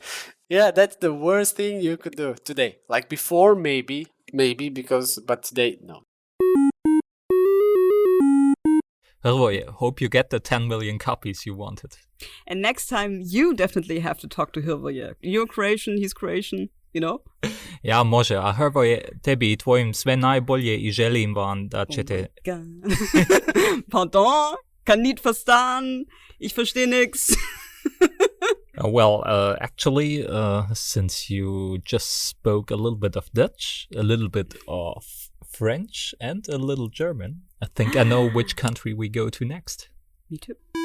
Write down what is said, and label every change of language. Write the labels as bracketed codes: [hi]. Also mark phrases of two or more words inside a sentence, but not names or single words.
[en] Yeah, that's the worst thing you could do today. Like before, maybe, but today, no. Hrvoje, hope you get the 10 million copies you wanted. And next time, you definitely have to talk to Hrvoje. You're Croatian, he's Croatian, you know? [hr] Ja, može. A Hrvoje, tebi i tvojim sve najbolje I želim vam da ćete... [de] Pardon? Kann nicht verstaan. Ich verstehe nix. [en] Actually, since you just spoke a little bit of Dutch, a little bit of French, and a little German, I think I know which country we go to next. Me too.